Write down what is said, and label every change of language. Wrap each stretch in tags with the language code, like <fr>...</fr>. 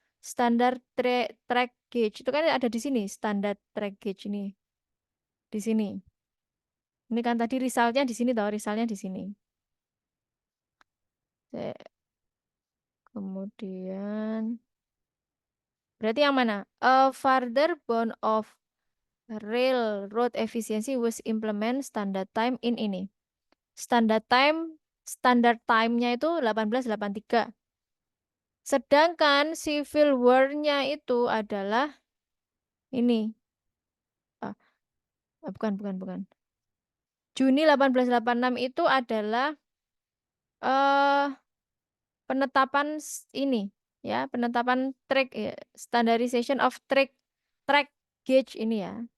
<id>Standar track gauge itu kan ada di sini, standar track gauge ini. Di sini. Ini kan tadi resultnya di sini, tahu resultnya di sini. Kemudian, berarti yang mana?</id> <en>A further bound of railroad efficiency was implement standard time in</en> <id>ini. Standard time-nya itu 1883. Sedangkan Civil War-nya itu adalah ini. Bukan. Juni 1886 itu adalah eh penetapan ini ya, penetapan track ya,</id> <en>standardization of track gauge</en> <id>ini ya.</id>